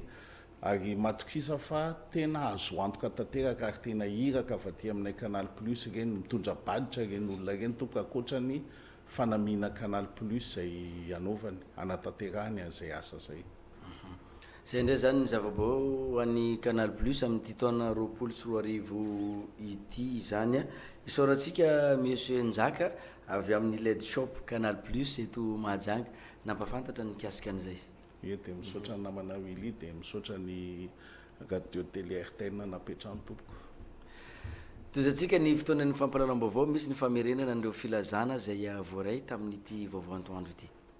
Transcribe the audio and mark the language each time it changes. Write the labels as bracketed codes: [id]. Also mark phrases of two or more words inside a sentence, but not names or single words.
[mg] Ary matokisa fa tena azo antoka tanteraka ary tena hiraka avy aty aminay canal plus reny mitondra baditra reny olona reny tompoko akoatrany fanamina canal plus zay anaovany anatanterahany an'izay asa zay. Zay indray zany ny zava-bao ho an'ny canal plus amin'ity taona 2024 ity zany a. Isaorantsika Monsieur Nzaka avy amin'ny LED shop canal plus eto Mahajanga nampafantatra ny mikasika an'izay. Ie dia misaotra ny namana Willy dia misaotra ny radio télé RTN napetrahany tompoko. Tozatsika ny fotoanan'ny fampahalalam-baovao misy ny famerenana an'ireo filazana zay voaray tamin'ity vaovao antoandro ity.